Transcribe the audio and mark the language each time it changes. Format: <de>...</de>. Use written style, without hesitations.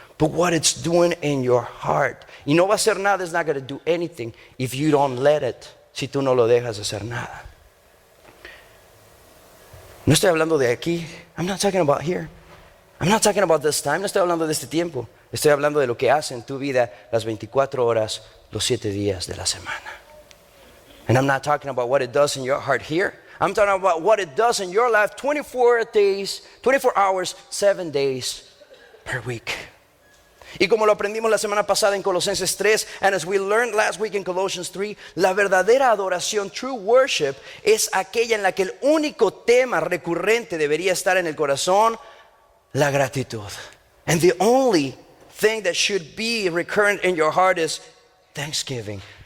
<en>But what it's doing in your heart.</en> <es>Y no va a hacer nada,</es> <en>it's not going to do anything if you don't let it.</en> <es>Si tú no lo dejas hacer nada. No estoy hablando de aquí.</es> <en>I'm not talking about here. I'm not talking about this time.</en> <es>No estoy hablando de este tiempo. Estoy hablando de lo que hace en tu vida las 24 horas, los 7 días de la semana.</es> <en>And I'm not talking about what it does in your heart here. I'm talking about what it does in your life 24 days, 24 hours, 7 days per week.</en> <es>Y como lo aprendimos la semana pasada en Colosenses 3,</es> <en>and as we learned last week in Colossians 3,</en> <es>la verdadera adoración,</es> <en>true worship,</en> <es>es aquella en la que el único tema recurrente debería estar en el corazón, la gratitud.</es> <en>And the only thing that should be recurrent in your heart is thanksgiving.</en>